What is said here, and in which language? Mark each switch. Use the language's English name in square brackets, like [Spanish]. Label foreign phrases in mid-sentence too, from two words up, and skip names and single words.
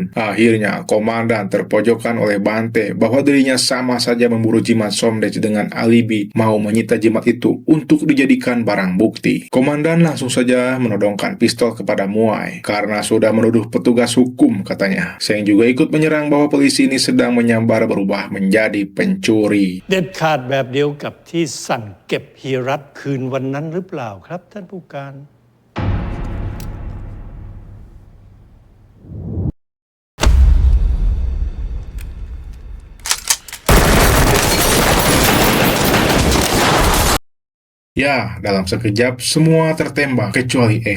[Indonesian] Akhirnya, komandan terpojokkan oleh Bante bahwa dirinya sama saja memburu jimat Somdet dengan alibi mau menyita jimat itu untuk dijadikan barang bukti. Komandan langsung saja menodongkan pistol kepada Muai karena sudah menuduh petugas hukum, katanya. Seng juga ikut menyerang bahwa polisi ini sedang menyambar berubah menjadi pencuri. [Thai] เด็ดขาดแบบเดียวกับที่สั่งเก็บเฮียรัตคืนวันนั้นหรือเปล่าครับท่านผู้การ [Indonesian] Ya, dalam sekejap semua tertembak kecuali Ek.